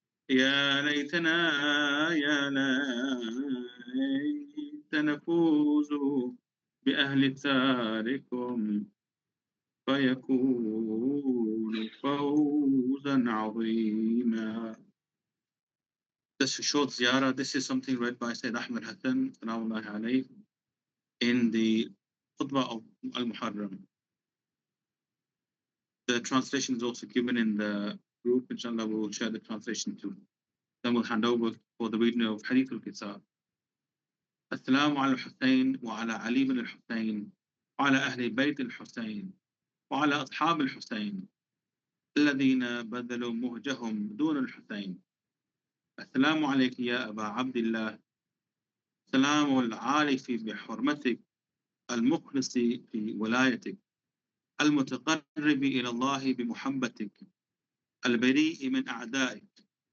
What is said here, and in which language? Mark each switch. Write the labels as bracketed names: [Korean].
[Arabic] يا ليتنا يا ليت نفوز بأهل ثاركم فيكون فوزا عظيما. [English] This is short ziyarah. This is something read by Sayyid Ahmed Hassan Salamullahi alayhi in the khutbah of Al-Muharram. The translation is also given in the group. Inshallah, we will share the translation too. Then we'll hand over for the reading of Hadith al-Kitab. [Arabic] السلام على الحسين وعلى علي بن الحسين وعلى أهل بيت الحسين وعلى أصحاب الحسين الذين بذلوا مهجهم دون الحسين. السلام عليك يا أبا عبد الله. سلام العارف بحرمتك، المخلص في ولايتك، المتقرب إلى الله بمحبتك، البريء من أعدائك.